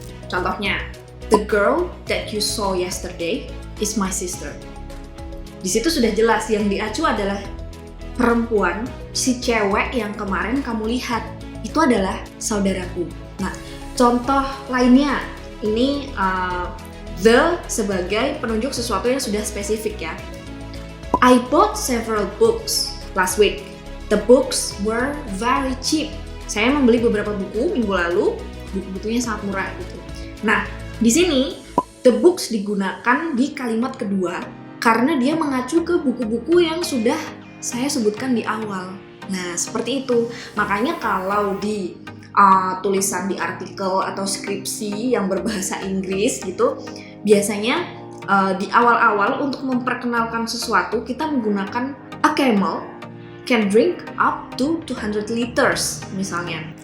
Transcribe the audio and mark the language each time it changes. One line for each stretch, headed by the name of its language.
English: Contohnya, the girl that you saw yesterday is my sister.
Indonesian: Di situ sudah jelas yang diacu adalah perempuan, si cewek yang kemarin kamu lihat itu adalah saudaraku. Nah, contoh lainnya ini the sebagai penunjuk sesuatu yang sudah spesifik ya.
English: I bought several books last week. The books were very cheap.
Indonesian: Saya membeli beberapa buku minggu lalu, buku-bukunya sangat murah gitu. Nah, di sini the books digunakan di kalimat kedua karena dia mengacu ke buku-buku yang sudah saya sebutkan di awal. Nah, seperti itu. Makanya kalau di tulisan di artikel atau skripsi yang berbahasa Inggris gitu, biasanya di awal-awal untuk memperkenalkan sesuatu kita menggunakan
English: a camel can drink up to 200 liters
Indonesian: misalnya.